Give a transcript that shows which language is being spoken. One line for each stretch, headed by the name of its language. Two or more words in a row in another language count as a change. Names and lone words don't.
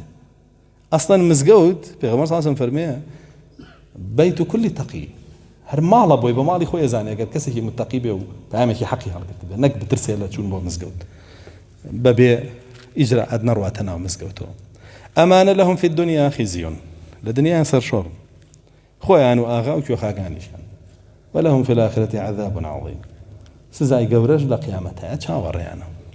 Central Kurdish: ئەسڵەن مزگەوت پێغەمبەر
Arabic: صلی الله علیه و سلم
Central Kurdish: فەرمێ
Arabic: بەیت کولی تەقی،
Central Kurdish: هەر ماڵە بۆی بە ماڵی خۆی ئەزانێ ئەگەر کەسێکی متەقی بێ و پەیامێکی حەقی هەڵگرت بێ، نەک بترسێ لە چوون بۆ مزگەوت بەبێ ئیجراءات نەڕواتە ناو مزگەوتەوە. ئەمانە
Arabic: لەهم فی الدنیا خیزیون،
Central Kurdish: لە دنیایان سەرشۆڕ خۆیان و ئاغا و کوێخاکانیشیان،
Arabic: ولهم في الآخرة عذاب عظیم،
Central Kurdish: سزای گەورەش لە قیامەتەیە چاوەڕێیانە.